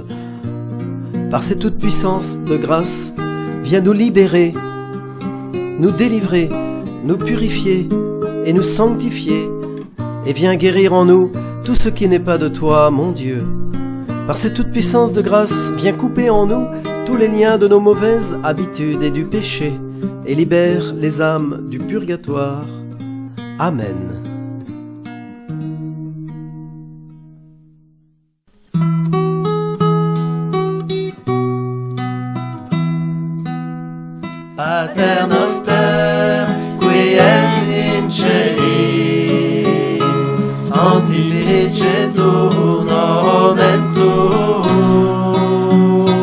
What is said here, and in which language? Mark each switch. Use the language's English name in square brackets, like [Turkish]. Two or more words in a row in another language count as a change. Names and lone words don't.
[French] Par ces toutes puissances de grâce, viens nous libérer, nous délivrer, nous purifier et nous sanctifier, et viens guérir en nous tout ce qui n'est pas de toi, mon Dieu. Par cette toute puissance de grâce, viens couper en nous tous les liens de nos mauvaises habitudes et du péché, et libère les âmes du purgatoire. Amen. [Latin] Pater noster, qui es in celis, sanctificetur nomen tuum,